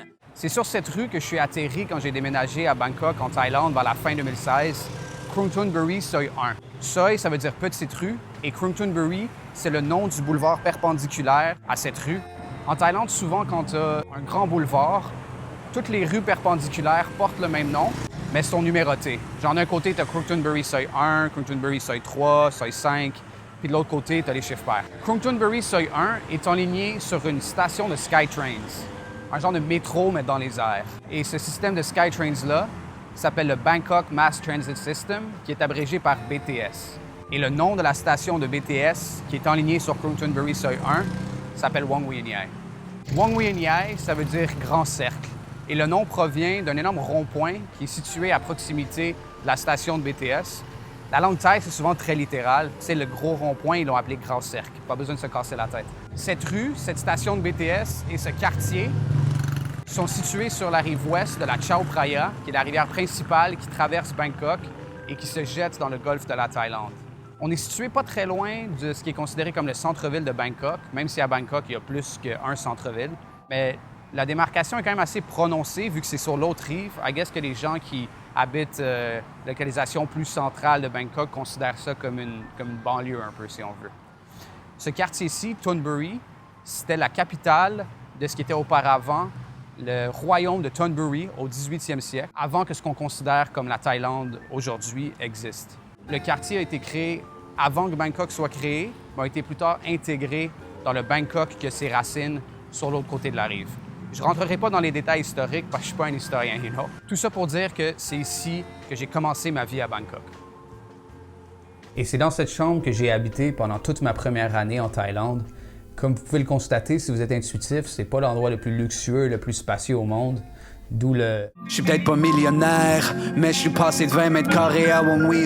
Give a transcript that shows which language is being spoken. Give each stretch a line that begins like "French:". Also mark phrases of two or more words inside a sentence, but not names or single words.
French: C'est sur cette rue que je suis atterri quand j'ai déménagé à Bangkok, en Thaïlande, vers la fin 2016, Krung Thun Buri Soi 1. Soi, ça veut dire petite rue, et Krung Thun Buri, c'est le nom du boulevard perpendiculaire à cette rue. En Thaïlande, souvent, quand tu as un grand boulevard, toutes les rues perpendiculaires portent le même nom, mais sont numérotées. Genre, d'un côté, tu as Krung Thun Buri Soi 1, Krung Thun Buri Soi 3, Soi 5, puis de l'autre côté, tu as les chiffres pairs. Krung Thun Buri Soi 1 est enligné sur une station de Skytrains, un genre de métro, mais dans les airs. Et ce système de Skytrains-là s'appelle le Bangkok Mass Transit System, qui est abrégé par BTS. Et le nom de la station de BTS, qui est enlignée sur Krung Thun Buri Soi 1, s'appelle Wong Wai Niai. Wong Wai Niai, ça veut dire grand cercle. Et le nom provient d'un énorme rond-point qui est situé à proximité de la station de BTS. La langue thaï, c'est souvent très littéral. C'est le gros rond-point, ils l'ont appelé grand cercle. Pas besoin de se casser la tête. Cette rue, cette station de BTS et ce quartier sont situés sur la rive ouest de la Chao Phraya, qui est la rivière principale qui traverse Bangkok et qui se jette dans le golfe de la Thaïlande. On est situé pas très loin de ce qui est considéré comme le centre-ville de Bangkok, même si à Bangkok, il y a plus qu'un centre-ville. Mais la démarcation est quand même assez prononcée, vu que c'est sur l'autre rive.
English: I guess
French: que les gens qui habitent localisation plus centrale de Bangkok considèrent ça comme une banlieue un peu, si on veut. Ce quartier-ci, Thun Buri, c'était la capitale de ce qui était auparavant le royaume de Thon Buri au 18e siècle, avant que ce qu'on considère comme la Thaïlande aujourd'hui existe. Le quartier a été créé avant que Bangkok soit créé, mais a été plus tard intégré dans le Bangkok qui a ses racines sur l'autre côté de la rive. Je ne rentrerai pas dans les détails historiques parce que je ne suis pas un historien,
English: you know.
French: Tout ça pour dire que c'est ici que j'ai commencé ma vie à Bangkok. Et c'est dans cette chambre que j'ai habité pendant toute ma première année en Thaïlande. Comme vous pouvez le constater, si vous êtes intuitif, c'est pas l'endroit le plus luxueux, le plus spacieux au monde. D'où le... Je suis peut-être pas millionnaire, mais je suis passé de 20 mètres carrés à Wong Wai.